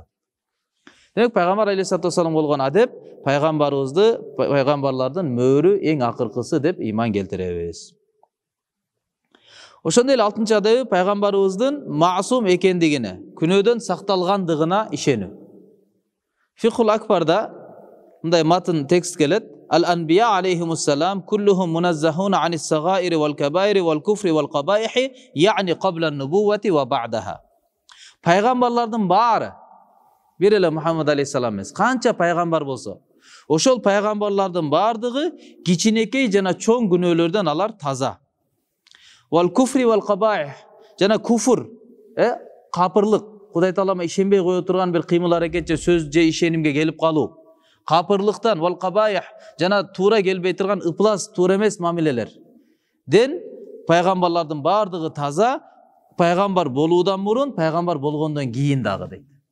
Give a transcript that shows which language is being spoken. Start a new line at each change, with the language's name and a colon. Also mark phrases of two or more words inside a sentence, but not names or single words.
Kyrgyz: Демек пайгамбар
Arabic: عليه الصلاة والسلام
Kyrgyz: болгон адеп, пайгамбарлардын мөөрү эң акыркысы деп иман келтиребиз. Ошондой эле 6-чы адабы пайгамбарыбыздын маасум экендигине, күнөөдөн сакталгандыгына ишенүү. Фихул акбарда мындай матн текст келет.
Arabic: الأنبياء عليهم السلام كلهم منزهون عن الصغائر والكبائر والكفر والقبائح يعني قبل النبوة وبعدها.
Kyrgyz: Пайгамбарлардын баары бир эле Мухаммад алейхиссалам эмес, канча пайгамбар болсо, ошол пайгамбарлардын бардыгы кичинекей жана чоң күнөөлөрдөн алар таза.
Arabic: والكفر والقبائح,
Kyrgyz: жана куфр, капырлык, Кудай Таалама ишенбей кое турган бир кыймыл аракет же сөз же ишенимге келип калуу. Капырлыктан, вал-кабаих, жана туура келбей турган ыплас, туура эмес мамилелер. Ден пайгамбарлардын бардыгы таза, пайгамбар болуудан мурун, пайгамбар болгондон кийин дагы дейт.